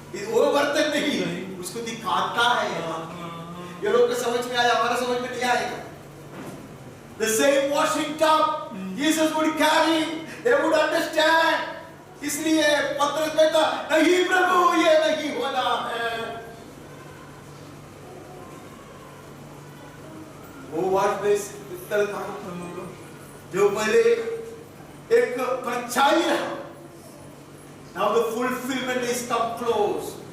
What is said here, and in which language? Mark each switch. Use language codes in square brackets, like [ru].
[hi] वो बर्तन नहीं, उसको दिखाता है। ये लोग को समझ में आया, हमारा समझ में नहीं आएगा। [en] The same washing tub Jesus would carry, they would understand. [hi] इसलिए पतरस कहता नहीं प्रभु, ये नहीं होना है। वो वाट में पित्तल था जो पहले एक परछाई रहा, [en] now the fulfillment is come close।